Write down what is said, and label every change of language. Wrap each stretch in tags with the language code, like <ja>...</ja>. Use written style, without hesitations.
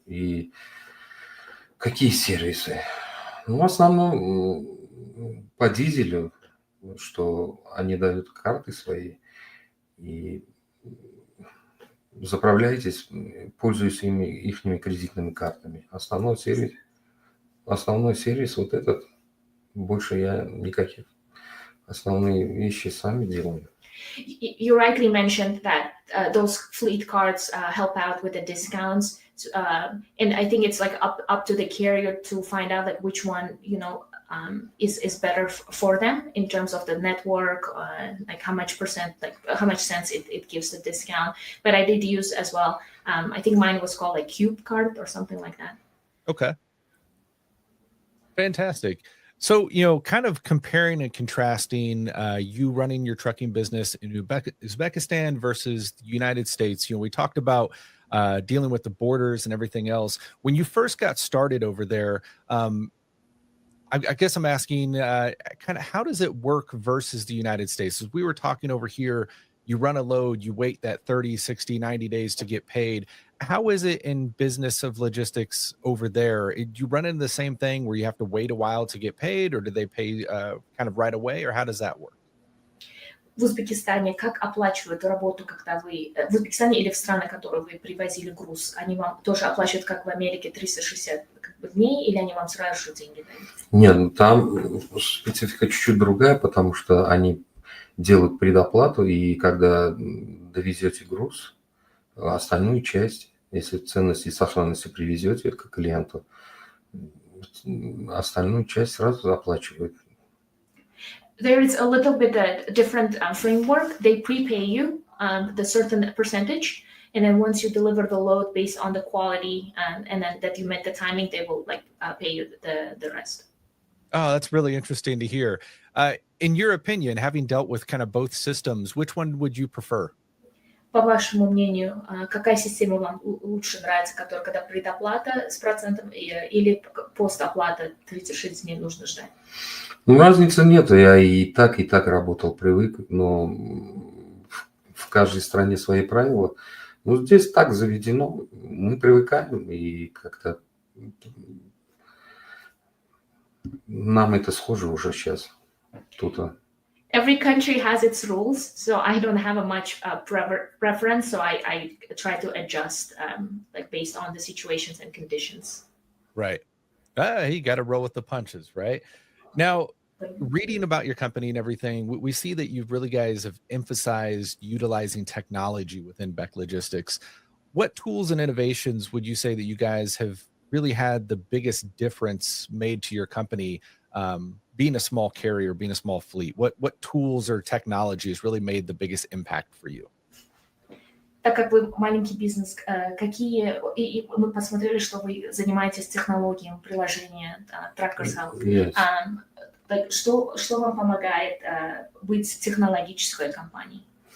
<ru>И какие сервисы? В основном по дизелю, что они дают карты свои, И заправляйтесь, пользуясь ихними кредитными картами. Основной сервис вот этот, больше я никаких. Основные вещи сами делаем.</ru> <en>You rightly mentioned that those fleet cards help out with the discounts, and I think it's like up to the carrier to find out like which one is better for them in terms of the network, like how much cents it gives the discount. But I did use as well. I think mine was called like Cube Card or something like that. Okay. Fantastic. So, kind of comparing and contrasting you running your trucking business in Uzbekistan versus the United States. We talked about dealing with the borders and everything else. When you first got started over there, I guess I'm asking kind of how does it work versus the United States? As we were talking over here, you run a load, you wait that 30, 60, 90 days to get paid. How is it in business of logistics over there? Do you run into the same thing where you have to wait a while to get paid, or do they pay kind of right away, or how does that work?</en> <ru>В Узбекистане как оплачивают работу, когда вы в Узбекистане или в страны, которые вы привозили груз, они вам тоже оплачивают, как в Америке, 360 дней, или они вам сразу же деньги дают? Нет, там специфика чуть-чуть другая, потому что они делают предоплату, и когда довезете груз, остальную часть, если ценности и сохранности привезете к клиенту, остальную часть сразу оплачивают.</ru> <en>There is a little bit different framework. They prepay you the certain percentage, and then once you deliver the load based on the quality and then that you met the timing, they will pay you the rest. Oh, that's really interesting to hear. In your opinion, having dealt with kind of both systems, which one would you prefer?</en> <ru>По вашему мнению, какая система вам лучше нравится, которая когда предоплата с процентом или постоплата 36 дней нужно ждать? Ну, разницы нет. Я и так работал, привык, но в каждой стране свои правила. Ну, здесь так заведено, мы привыкаем, и как-то нам это схоже уже сейчас. Тут.</ru> <en>Every country has its rules, so I don't have a much preference. So I try to adjust based on the situations and conditions. Right. You got to roll with the punches, right? Now, reading about your company and everything, we see that you really guys have emphasized utilizing technology within Bek Logistics. What tools and innovations would you say that you guys have really had the biggest difference made to your company? Being a small carrier, being a small fleet, what tools or technologies really made the biggest impact for you?</en> <ru>Так как вы маленький бизнес, и мы посмотрели, что вы занимаетесь технологией приложения Trackers Help.</ru> <en>Yes.</en> <ru>Что вам помогает быть технологической компанией?</ru>